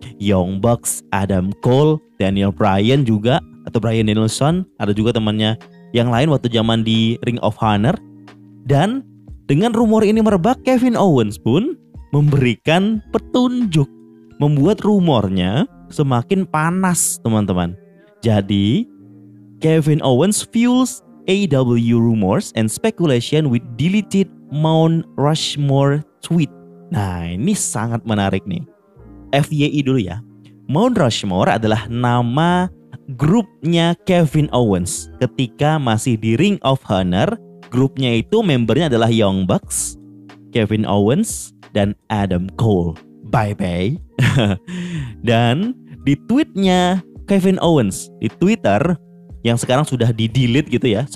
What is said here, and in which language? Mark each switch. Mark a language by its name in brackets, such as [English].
[Indonesian] Young Bucks, Adam Cole, Daniel Bryan juga, atau Bryan Danielson, ada juga temannya yang lain waktu zaman di Ring of Honor. Dan dengan rumor ini merebak, Kevin Owens pun memberikan petunjuk, membuat rumornya semakin panas, teman-teman. Jadi [English] Kevin Owens fuels AEW rumors and speculation with deleted Mount Rushmore tweet. [Indonesian] Nah, ini sangat menarik nih. FYI dulu ya. Mount Rushmore adalah nama grupnya Kevin Owens ketika masih di Ring of Honor. Grupnya itu membernya adalah Young Bucks, Kevin Owens, dan Adam Cole. Bye-bye. Dan di tweetnya Kevin Owens di Twitter yang sekarang sudah di-delete gitu ya.